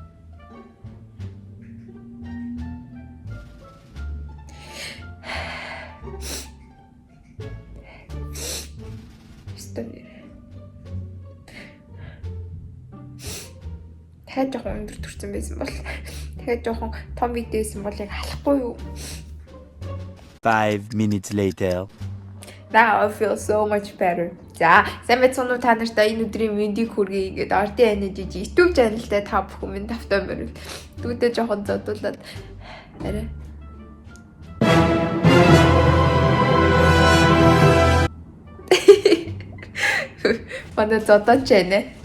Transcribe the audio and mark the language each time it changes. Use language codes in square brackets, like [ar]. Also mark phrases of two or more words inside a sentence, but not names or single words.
[mn] Дахиад жоохон өндөр төрсэн байсан бол дахиад жоохон том видео байсан бол яг халахгүй юу? [en] 5 minutes later. Now I feel so much better. [mn] За, сайн байцгаана уу та нартай энэ өдрийн мэндийг хүргэе гэдэг RD Energy YouTube channel дээр та бүхэн минь тавтай мөрөв. Дүүдээ жоохон зодуулаад арай. Манай зодооч байна.